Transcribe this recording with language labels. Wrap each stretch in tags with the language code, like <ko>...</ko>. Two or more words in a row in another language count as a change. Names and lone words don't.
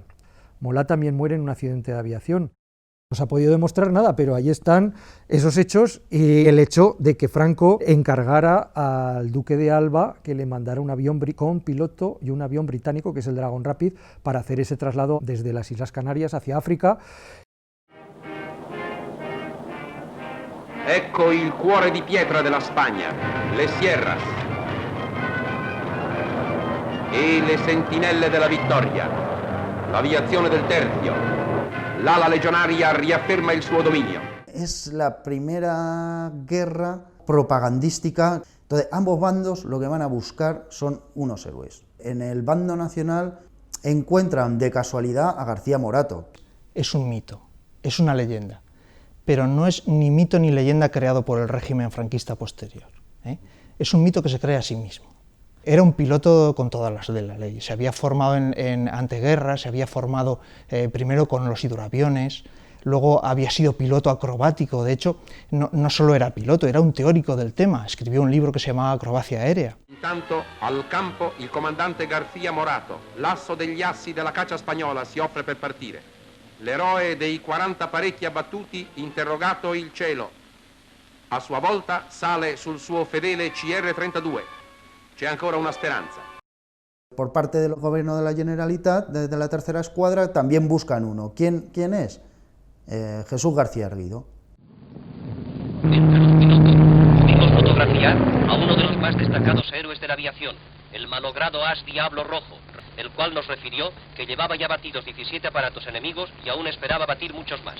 <es>Mola también muere en un accidente de aviación. No se ha podido demostrar nada, pero ahí están esos hechos y el hecho de que Franco encargara al duque de Alba que le mandara un avión con piloto y un avión británico, que es el Dragon Rapid, para hacer ese traslado desde las Islas Canarias hacia África.</es> <it>Ecco il cuore di pietra della Spagna, le Sierras e le sentinelle della vittoria, l'aviazione del Tercio, l'ala legionaria riafferma il suo dominio.</it> <es>Es la primera guerra propagandística. Entonces, ambos bandos lo que van a buscar son unos héroes. En el bando nacional encuentran de casualidad a García Morato. Es un mito, es una leyenda, pero no es ni mito ni leyenda creado por el régimen franquista posterior, ¿eh? Es un mito que se crea a sí mismo. Era un piloto con todas las de la ley, se había formado en anteguerra, se había formado primero con los hidroaviones, luego había sido piloto acrobático, de hecho no solo era piloto, era un teórico del tema, escribió un libro que se llamaba Acrobacia Aérea.</es> <it>Intanto al campo il comandante García Morato, l'asso degli assi della caccia spagnola, si offre per partire. L'eroe dei 40 parecchi abbattuti, interrogato il cielo. A sua volta sale sul suo fedele CR-32. C'è ancora una speranza.</it> <es>Por parte del gobierno de la Generalitat, desde la tercera escuadra, también buscan uno. ¿Quién es? Jesús García Erguido. Entre los pilotos pudimos fotografiar a uno de los más destacados héroes de la aviación, el malogrado as Diablo Rojo, el cual nos refirió que llevaba ya batidos 17 aparatos enemigos y aún esperaba batir muchos más.</es>